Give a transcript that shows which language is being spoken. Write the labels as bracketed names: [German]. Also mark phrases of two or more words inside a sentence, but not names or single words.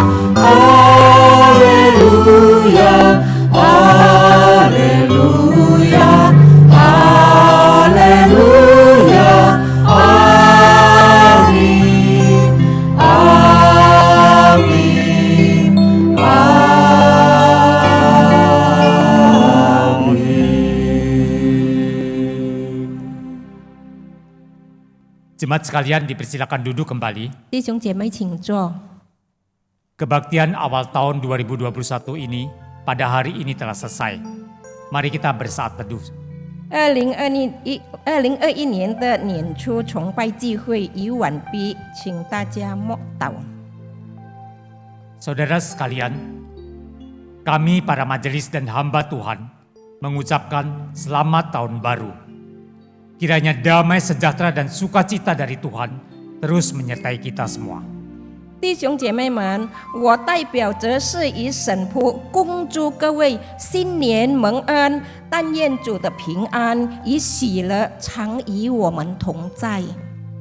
[Indonesian] haleluya, haleluya, haleluya, amin, amin, amin. Jemaat sekalian dipersilakan duduk kembali. [Chinese] 弟兄姐妹请坐。 [Indonesian] Kebaktian awal tahun 2021 ini pada hari ini telah selesai. Mari kita bersaat teduh. [Chinese] 2021 年的年初崇拜聚会已完毕，请大家默祷。 [Indonesian] Saudara sekalian, kami para majelis dan hamba Tuhan mengucapkan selamat tahun baru. Kiranya damai sejahtera dan sukacita dari Tuhan terus menyertai kita semua. [Chinese] 弟兄姐妹们，我代表着是以神仆恭祝各位新年蒙恩，但愿主的平安与喜乐常与我们同在。